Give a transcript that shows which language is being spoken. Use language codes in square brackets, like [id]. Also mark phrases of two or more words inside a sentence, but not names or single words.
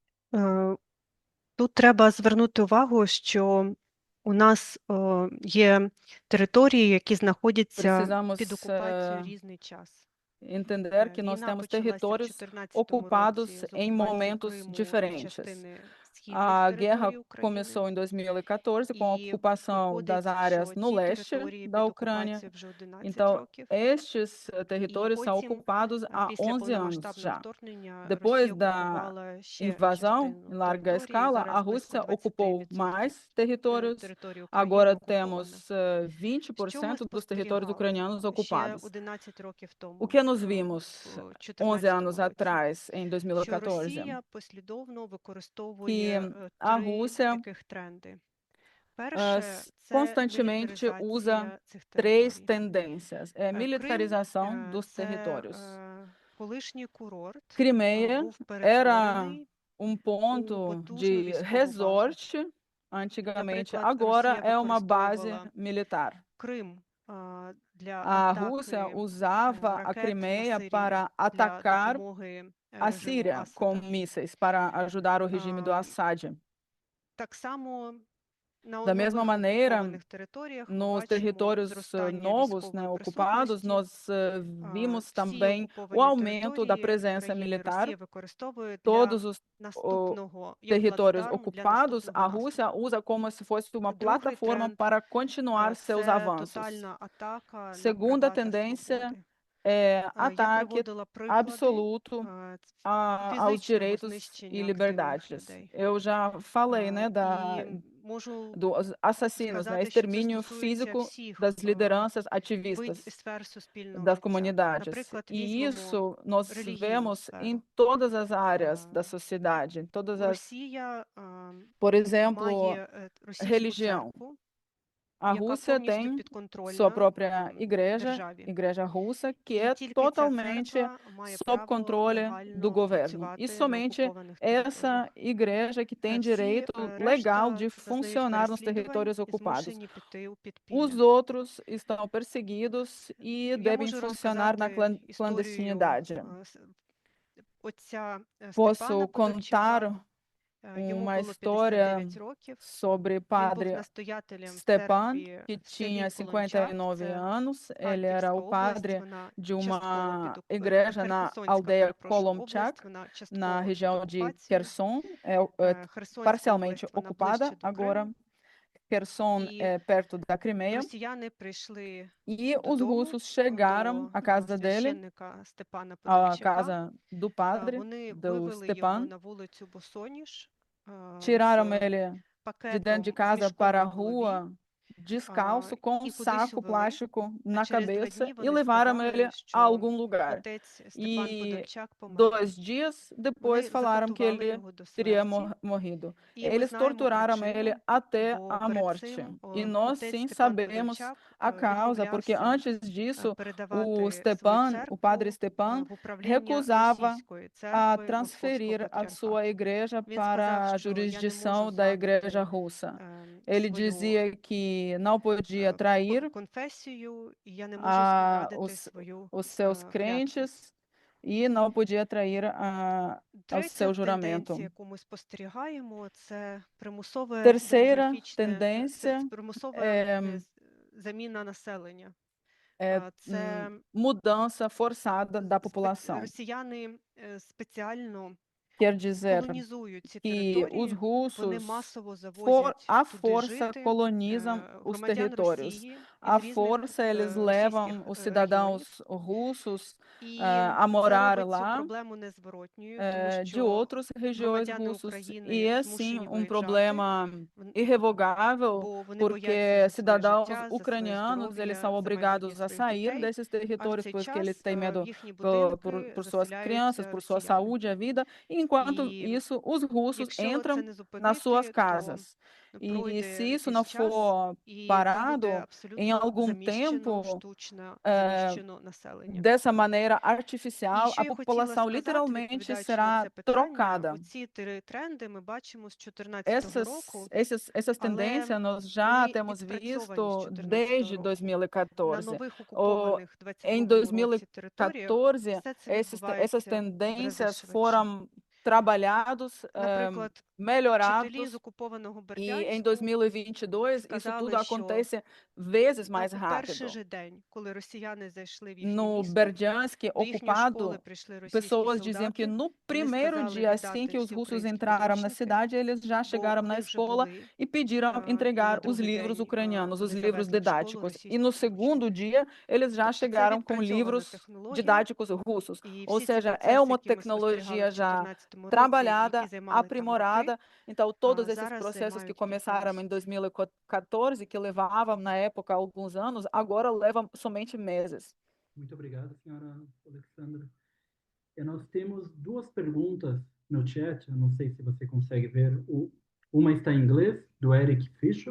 [uk] Тут треба звернути увагу, що у нас є території, які знаходяться [pt] Precisamos [uk] під окупацією різний час. [pt] entender que nós [uk] Війна [pt] temos [uk] почалася в [pt] territórios [uk] 2014 [pt] ocupados [uk] році з [pt] em [uk] окупації [pt] momentos [uk] Криму і [pt] diferentes. [uk] частини східних [pt] A guerra [uk] територій України. [pt] começou em 2014 com a [uk] І [pt] ocupação das [uk] виходить, [pt] áreas [uk] що [pt] no [uk] ці [pt] leste [uk] території [pt] da [uk] під [pt] Ucrânia. [uk] окупацією вже 11 [pt] Então, [uk] років. [pt] estes [uk] І [pt] territórios são [uk] потім, [pt] ocupados há [uk] після [pt] 11 anos [uk] повномасштабного [pt] já. [uk] вторгнення, [pt] Depois [uk] Росія [pt] da [uk] окупувала ще [pt] invasão [uk] частину [pt] em larga [uk] території. [pt] escala, a [uk] Зараз близько [pt] Rússia ocupou [uk] 23% [pt] mais territórios. [uk] території України [pt] Agora [uk] окуповано. [pt] temos [uk] Що ми [pt] 20% dos territórios [uk] спостерігали [pt] ucranianos [uk] ще [pt] ocupados. [uk] 11 років тому, [pt] O que nós vimos [uk] в [pt] 11 anos [uk] 2014 році? [pt] atrás, em [uk] Що [pt] 2014? [uk] Росія послідовно використовує [pt] Que a [uk] три [pt] Rússia [uk] таких тренди. Перше, це [pt] constantemente usa [uk] мілітаризація цих [pt] três [uk] територій. [pt] tendências. É a [uk] Крим [pt] militarização dos [uk] це [pt] territórios. [uk] колишній курорт, [pt] Crimeia [uk] був [pt] era [uk] перетворений [pt] um ponto [uk] потужну [pt] de [uk] військову базу. [pt] resort antigamente, [uk] Наприклад, [pt] agora [uk] Росія [pt] é uma base [uk] використовувала [pt] militar. [uk] Крим для [pt] A Rússia [uk] атаки [pt] usava a [uk] ракет на [pt] Crimeia [uk] Сирію [pt] para [uk] для [pt] atacar [uk] допомоги [pt] a [uk] режиму [pt] Síria com [uk] Асада. [pt] mísseis para ajudar o regime do [uk] А, [pt] Assad. [uk] Так само на [pt] Da mesma [uk] нових [pt] maneira, [uk] окупованих територіях ми [pt] nos [uk] бачимо [pt] territórios [uk] зростання [pt] novos, [uk] військової [pt] ocupados, [uk] присутності. [pt] nós vimos [uk] Всі [pt] também o [uk] окуповані [pt] aumento da [uk] території [pt] presença [uk] України [pt] militar. [uk] Росія використовує для [pt] Todos os [uk] наступного, як [pt] territórios [uk] плацдарм для [pt] ocupados, a [uk] наступного [pt] Rússia [uk] наступу. [pt] usa como se fosse uma [uk] Другий [pt] plataforma [uk] тренд [pt] para continuar seus [uk] це [pt] avanços. [uk] тотальна атака на [pt] Segunda [uk] права та [pt] tendência [uk] свободи. [pt] é [uk] Я [pt] ataque [uk] приводила приклади [pt] absoluto aos [uk] фізичного [pt] direitos e [uk] знищення активних [pt] liberdades. [uk] людей. [pt] Eu já falei, né, [uk] І можу [pt] dos assassinos, né, [uk] сказати, що це [pt] extermínio [uk] стосується [pt] físico [uk] всіх [pt] das lideranças [uk] вид [pt] ativistas [uk] сфер суспільного [pt] das [uk] життя. [pt] comunidades. [uk] Наприклад, [pt] E [uk] візьмемо [pt] isso nós [uk] релігійну [pt] vemos [uk] сферу. [pt] em todas as áreas da Ah, sociedade, em todas as, [uk] Росія [pt] por exemplo, [uk] має російську [pt] religião. [uk] церкву, [pt] A [uk] яка [pt] Rússia [uk] повністю [pt] tem sua [uk] підконтрольна [pt] própria igreja, [uk] державі. [pt] Igreja Russa, que [uk] І [pt] é [uk] тільки ця [pt] totalmente [uk] церква має [pt] sob [uk] право [pt] controle do [uk] легально [pt] governo. [uk] працювати [pt] E [uk] на [pt] somente [uk] окупованих територіях. [pt] essa igreja que tem [uk] Всі [pt] direito legal de [uk] решта зазнають [pt] funcionar nos [uk] переслідувань [pt] territórios [uk] і [pt] ocupados. [uk] змушені піти у [pt] Os [uk] підпілля. [pt] outros estão perseguidos e [uk] Я [pt] devem [uk] можу [pt] funcionar na [uk] розказати історію [pt] clandestinidade. [uk] отця Степана [pt] Posso [uk] Подольчука. [pt] contar [uk] Йому [pt] uma [uk] було [pt] história [uk] 59 років. [pt] sobre [uk] Він був [pt] padre [uk] настоятелем [pt] Stepan, [uk] церкві [pt] que [uk] в селі [pt] tinha [uk] Полончак, [pt] 59 [uk] це [pt] anos. Ele era [uk] Харківська [pt] o [uk] область, [pt] padre [uk] вона [pt] de [uk] частково [pt] uma [uk] під [pt] igreja na [uk] Херсонська, [pt] aldeia [uk] перепрошую, [pt] Kolomchak, [uk] область, вона [pt] na [uk] частково під [pt] região de [uk] окупацією. [pt] Kherson, [uk] Херсонська [pt] parcialmente [uk] область, вона [pt] ocupada [uk] ближче до [pt] agora. [uk] Криму. [pt] Kherson [uk] І [pt] é perto da Crimeia. [uk] росіяни прийшли [pt] E os [uk] додому [pt] russos chegaram [uk] до [pt] à casa dele, [uk] священника Степана [pt] à [uk] Подольчака. [pt] casa do padre, [uk] Вони [pt] do [uk] вивели його [pt] Stepan, [uk] на вулицю босоніж [pt] tiraram [uk] з [pt] ele de dentro de [uk] пакетом з [pt] casa [uk] мішком [pt] para [uk] на [pt] a [uk] голові. [pt] rua, descalço, com um [uk] І кудись [pt] saco [uk] увели. [pt] plástico [uk] А [pt] na [uk] через 2 [pt] cabeça [uk] дні [pt] e [uk] вони [pt] levaram ele [uk] сказали, [pt] a [uk] що [pt] algum lugar. [uk] отець Степан [pt] E [uk] Подольчак помер. [pt] 2 dias depois [uk] Вони [pt] falaram que [uk] закатували [pt] ele [uk] його до [pt] teria [uk] смерті. [pt] morrido. [uk] І ми [pt] Eles [uk] знаємо [pt] torturaram ele [uk] причину, [pt] até [uk] бо [pt] a [uk] перед [pt] morte. [uk] цим [pt] E nós [uk] отець [pt] sim [uk] Степан [pt] sabemos [uk] Подольчак [pt] a causa, porque [uk] відмовлявся [pt] antes disso o [uk] передавати свою [pt] Stepan, o padre [uk] церкву [pt] Stepan, [uk] в управління [pt] recusava [uk] російської [pt] a [uk] церкви Московського [pt] transferir a [uk] патріархату. [pt] sua igreja [uk] Він [pt] para [uk] сказав, [pt] a [uk] що я не [pt] jurisdição [uk] можу [pt] da igreja [uk] зрадити [pt] russa. Ele [uk] свою [pt] dizia que não podia trair [uk] конфесію, і я не можу зрадити свою [pt] os seus [uk] клятву. [pt] crentes e não podia trair ao [uk] Третя [pt] seu juramento. [uk] тенденція, яку ми спостерігаємо, це примусове [pt] Terceira [uk] демографічне, [pt] tendência [uk] примусова [pt] é, [uk] заміна населення. [pt] é [uk] Це [pt] mudança forçada da população. [uk] росіяни спеціально [pt] Quer dizer [uk] колонізують ці [pt] que os [uk] території, вони [pt] russos [uk] масово завозять [pt] à [uk] туди [pt] força [uk] жити [pt] colonizam os [uk] громадян [pt] territórios. [uk] Росії [pt] À [uk] із різних [pt] força eles levam [uk] російських [pt] os [uk] регіонів. [pt] cidadãos russos [uk] І [pt] a [uk] це [pt] morar [uk] робить цю [pt] lá [uk] проблему незворотньою, тому [pt] de [uk] що [pt] outras regiões [uk] громадяни [pt] russas. [uk] України [pt] E é sim [uk] змушені [pt] um [uk] виїжджати, [pt] problema irrevogável, [uk] бо вони [pt] porque [uk] бояться за своє [pt] cidadãos [uk] життя, за своє [pt] ucranianos eles [uk] здоров'я, [pt] são [uk] за [pt] obrigados [uk] майбутнє [pt] a [uk] своїх [pt] sair [uk] дітей, [pt] desses [uk] а в [pt] territórios, [uk] цей [pt] porque eles [uk] час [pt] têm medo [uk] в їхні [pt] por [uk] будинки [pt] suas crianças, [uk] заселяються [pt] por sua [uk] росіяни. [pt] saúde, a vida. E enquanto [uk] І [pt] isso, os russos [uk] якщо це [pt] entram [uk] не [pt] nas suas [uk] зупинити, то [pt] casas. E [uk] пройде [pt] se isso não [uk] якийсь час, [pt] for [uk] і [pt] parado, [uk] буде [pt] em [uk] абсолютно [pt] algum [uk] заміщено, [pt] tempo, [uk] штучно eh, заміщено населення. [pt] dessa maneira [uk] І [pt] artificial, [uk] що [pt] a [uk] я хотіла [pt] população [uk] сказати, [pt] literalmente [uk] відповідаючи на [pt] será [uk] це питання, [pt] trocada. [uk] оці три тренди ми бачимо з 2014 року, [pt] Essas [uk] але [pt] tendências nós já [uk] вони [pt] temos [uk] відпрацьовані з [pt] visto [uk] 2014 [pt] desde [uk] року. На [pt] 2014. [uk] нових [pt] Em [uk] окупованих 22 році територіях [pt] 2014, [uk] все це [pt] essas [uk] відбувається в [pt] tendências [uk] рази швидше. [pt] foram trabalhados, [uk] Наприклад, вчителі з [pt] melhorados, [uk] окупованого [pt] e em [uk] Бердянську [pt] 2022 isso [uk] сказали, [pt] tudo [uk] що [pt] acontece vezes mais [uk] у перший [pt] rápido. [uk] же день, коли росіяни зайшли в їхнє [pt] No [uk] місто, [pt] Berdiansk [uk] до їхньої школи [pt] ocupado, [uk] прийшли російські [pt] pessoas diziam que [uk] солдати, [pt] no [uk] вони [pt] primeiro [uk] сказали [pt] dia, assim [uk] віддати [pt] que os [uk] всі [pt] russos [uk] українські [pt] entraram na [uk] підручники, [pt] cidade, eles já [uk] бо [pt] chegaram na [uk] вони вже [pt] escola [uk] були, [pt] e pediram [uk] і на [pt] entregar os [uk] другий [pt] livros [uk] день [pt] ucranianos, os [uk] вони [pt] livros [uk] завезли в школу [pt] didáticos. E [uk] російські [pt] no segundo [uk] підручники. [pt] dia, eles já [uk] Тобто це [pt] chegaram com [uk] відпрацьована [pt] livros [uk] технологія, [pt] didáticos russos. [uk] і [pt] Ou [uk] всі ці [pt] seja, é [uk] процеси, [pt] uma [uk] які ми спостерігали [pt] tecnologia [uk] в [pt] já [uk] 2014 році, [pt] trabalhada, [uk] які займали там роки, [pt] aprimorada. Então, todos esses [uk] зараз [pt] processos que [uk] займають кілька [pt] começaram em [uk] місяців. [pt] 2014, que levavam na época alguns anos, agora levam somente meses. Muito obrigado, senhora Alexandra. Nós temos duas perguntas no chat, eu não sei se você consegue ver. Uma está em inglês, do Eric Fishuk.